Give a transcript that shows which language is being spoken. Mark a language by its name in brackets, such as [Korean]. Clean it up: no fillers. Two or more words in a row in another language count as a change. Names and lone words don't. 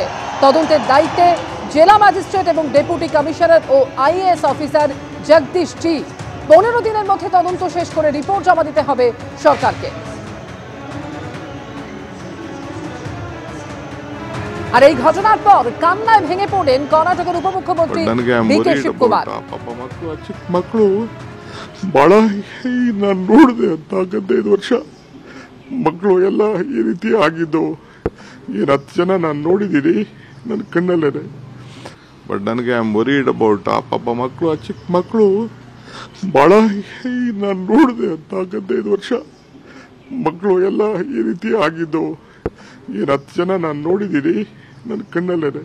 [Bangla] তদন্তের দায়িত্বে জেলা ম্যাজিস্ট্রেট এবং ডেপুটি কমিশনার ও আইএএস অফিসার জগদীশ জি। 15 দিনের মধ্যে তদন্ত শেষ করে রিপোর্ট জমা দিতে হবে সরকারকে। আর এই ঘটনার পর কান্নায় ভেঙে পড়েন কর্ণাটকের উপমুখ্যমন্ত্রী ಡಿಕೆ ಶಿವಕುಮಾರ್। [Kannada] ಮಕ್ಕಳು ಬಹಳ ನಾನು ನೋಡಿದೆ ಅಂತ 15 ವರ್ಷ ಮಕ್ಕಳು ಎಲ್ಲ ಈ ರೀತಿ ಆಗಿದ್ದು ಏನು 10 ಜನ ನಾನು ನೋಡಿದ್ದೀನಿ ನನ್ನ ಕಣ್ಣಲ್ಲೇ. ಬಟ್ ನನಗೆ [English] I am worried about [Kannada] ಆ ಪಾಪ ಮಕ್ಕಳು, ಆ ಚಿಕ್ಕ ಮಕ್ಕಳು ಬಹಳ ನಾನು ನೋಡಿದೆ ಅಂತ 15 ವರ್ಷ ಮಕ್ಕಳು ಎಲ್ಲ ಈ ರೀತಿ ಆಗಿದ್ದು ಏನು 10 ಜನ ನಾನು ನೋಡಿದ್ದೀನಿ ನನ್ನ ಕಣ್ಣಲ್ಲೇ.